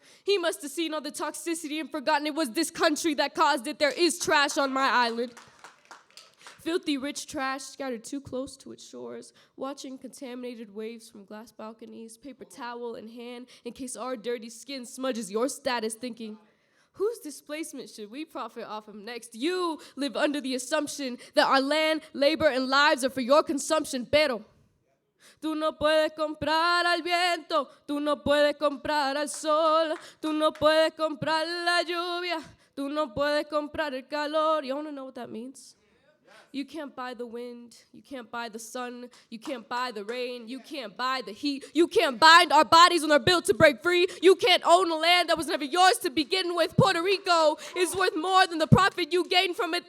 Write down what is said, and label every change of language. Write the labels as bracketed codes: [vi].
[en] He must have seen all the toxicity and forgotten it was this country that caused it. There is trash on my island. Filthy rich trash scattered too close to its shores, watching contaminated waves from glass balconies, paper towel in hand in case our dirty skin smudges your status, thinking, whose displacement should we profit off of next? You live under the assumption that our land, labor, and lives are for your consumption, [es] pero tú no puedes comprar al viento, tú no puedes comprar al sol, tú no puedes comprar la lluvia, tú no puedes comprar el calor. [en] You want to know what that means? You can't buy the wind, you can't buy the sun, you can't buy the rain, you can't buy the heat, you can't bind our bodies when they're built to break free, you can't own a land that was never yours to begin with. Puerto Rico is worth more than the profit you gain from it.